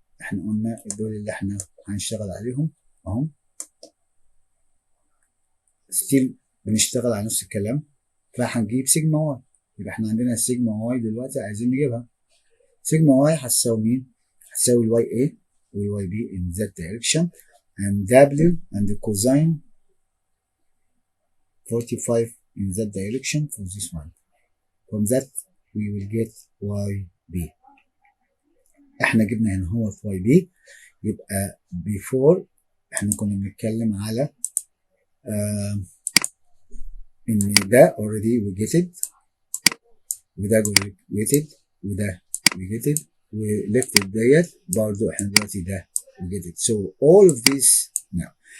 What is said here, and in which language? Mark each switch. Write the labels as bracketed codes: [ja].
[ar] احنا قلنا دول اللي احنا هنشتغل عليهم اهم. ستيل بنشتغل على نفس الكلام، فهنجيب سيجما واي. يبقى احنا عندنا السيجما واي دلوقتي عايزين نجيبها. سيجما واي هتساوي مين؟ هتساوي الواي A والواي B [en] in that direction, and W and the cosine 45 in that direction for this one. From that we will get YB. [ar] احنا جبنا هنا هو YB. [en] يبقى before [ar] احنا كنا بنتكلم على ان ده [en] already we get it، وده we get it، وده we get it، [ar] ولفت ديت برضه احنا دلوقتي ده [en] we get it. So all of this now.